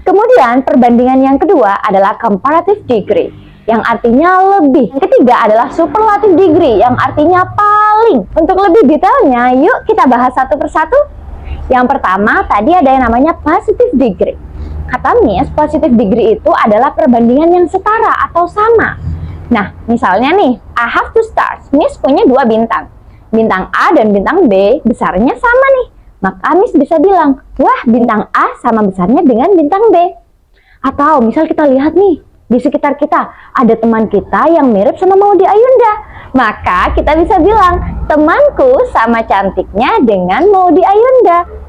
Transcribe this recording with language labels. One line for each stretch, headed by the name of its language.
Indonesian: Kemudian, perbandingan yang kedua adalah comparative degree, yang artinya lebih. Yang ketiga adalah superlative degree, yang artinya paling. Untuk lebih detailnya, yuk kita bahas satu persatu. Yang pertama, tadi ada yang namanya positive degree. Kata Miss, positive degree itu adalah perbandingan yang setara atau sama. Nah, misalnya nih,
English: I have two stars.
Indonesian: Miss punya 2 bintang. Bintang A dan bintang B besarnya sama nih. Maka Miss bisa bilang, wah bintang A sama besarnya dengan bintang B. Atau misal kita lihat nih, di sekitar kita ada teman kita yang mirip sama Maudy Ayunda. Maka kita bisa bilang, temanku sama cantiknya dengan Maudy Ayunda.